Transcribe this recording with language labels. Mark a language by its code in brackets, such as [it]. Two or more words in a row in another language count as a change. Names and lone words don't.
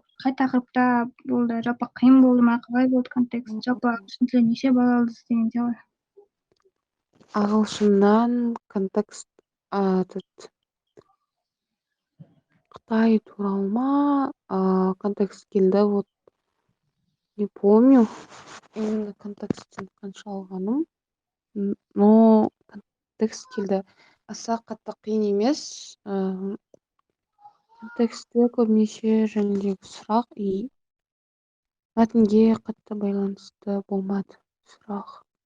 [kk] Қай тақырыпта болды? Жалпы қиын болды ма? Қалай болды контекст? Жалпы ағылшын тілін неше бала алдыңыз дегенде ғой. Ағылшыннан контекст Қытай туралы ма контекст келді. [ru] Вот не помню именно [kk] контекстен қанша алғаным, но контекст келді. Аса қатты қиын емес. Контекстте көбінесе жөніндегі сұрақ и мәтінге қатты байланысты болмады сұрақ.